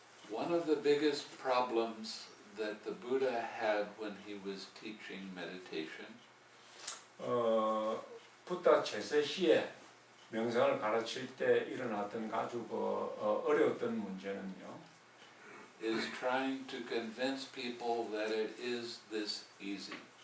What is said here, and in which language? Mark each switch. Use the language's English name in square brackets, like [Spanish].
[English] One of the biggest problems that the Buddha had when he was teaching meditation [Korean] 부다 제세 시에 명상을 가르칠 때 일어났던 아주 어려웠던 문제는요. [English] is trying to convince people that it is this easy.